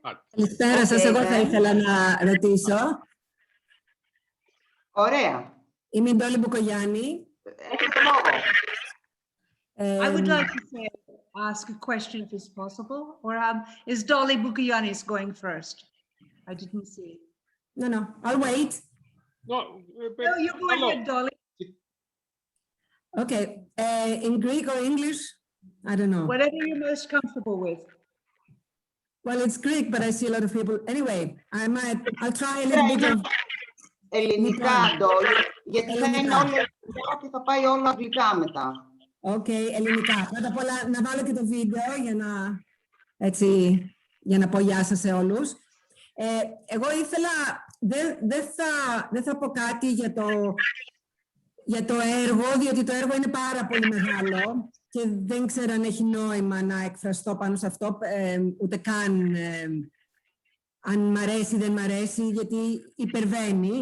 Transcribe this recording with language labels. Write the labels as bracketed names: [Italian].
[Greek] Καλησπέρα σας, εγώ θα ήθελα να ρωτήσω. Ωραία. Είμαι η Ντόλη Μπουκογιάννη. Έχετε λόγο. [English] I would like to ask a question if it's possible. Or is Dolly Bukianis going first? I didn't see. No, I'll wait. No, you go ahead, Dolly. Okay, in Greek or English? I don't know. Whatever you're most comfortable with. Well, it's Greek, but I see a lot of people. Anyway, I'll try a little bit of... [Greek] Ελληνικά, Ντόλη, γιατί θα είναι όλα ελληνικά και θα πάει όλα αγγλικά μετά. Ελληνικά. Πρώτα απ' όλα να βάλω και το βίντεο για να πω γεια σας σε όλους. Εγώ ήθελα, δεν θα πω κάτι για το έργο, διότι το έργο είναι πάρα πολύ μεγάλο και δεν ξέρω αν έχει νόημα να εκφραστώ πάνω σε αυτό, ούτε καν αν μ' αρέσει ή δεν μ' αρέσει, γιατί υπερβαίνει.